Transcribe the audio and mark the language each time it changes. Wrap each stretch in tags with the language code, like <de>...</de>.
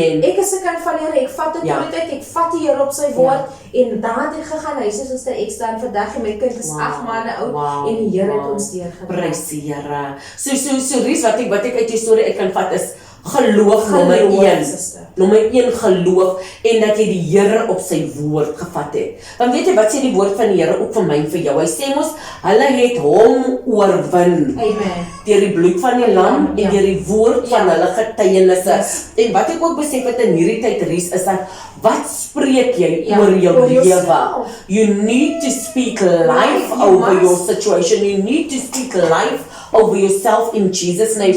<af>Ek is 'n kind van die Here, ek vat dit uit, ek vat die Here op sy woord, en daar het ek gegaan huis, soos ek staan vandag, en my kind is 8 maande oud, en die Here het ons deurgedra. Prys die Here. So Ries, wat ek uit jou storie uit kan vat is, geloof nommer 1. Nommer 1 geloof en dat jy die Here op sy woord gevat het. Want weet jy wat sê die woord van die Here ook vir my en vir jou? Hy sê mos, hulle het hom oorwin. Deur die bloed van die lam en deur die woord van hulle getuienisse. En wat ek ook besef het in hierdie tyd, Ries, is dat wat spreek jy oor jou lewe?</af> <en>You need to speak life over your situation. You need to speak life over yourself in Jesus' name.</en>